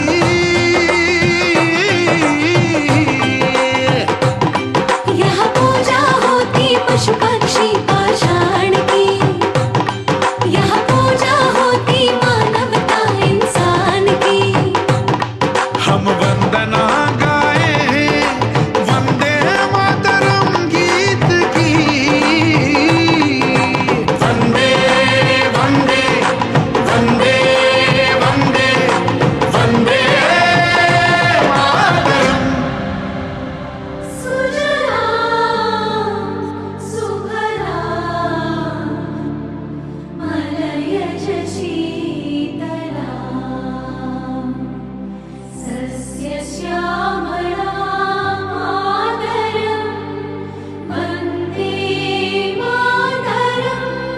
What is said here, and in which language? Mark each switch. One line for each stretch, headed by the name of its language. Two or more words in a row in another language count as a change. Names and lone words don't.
Hindi: यहाँ पूजा होती पशु पक्षी पाषाण की यहाँ पूजा होती मानवता इंसान की हम वंदना गाए वंदे मातरम गीत की वंदे वंदे वंदे वंदे वंदे मातरम
Sanskrit: सुजलां सुफलां मलयज शीतलां सस्यश्यामलां मातरं वन्दे मातरम्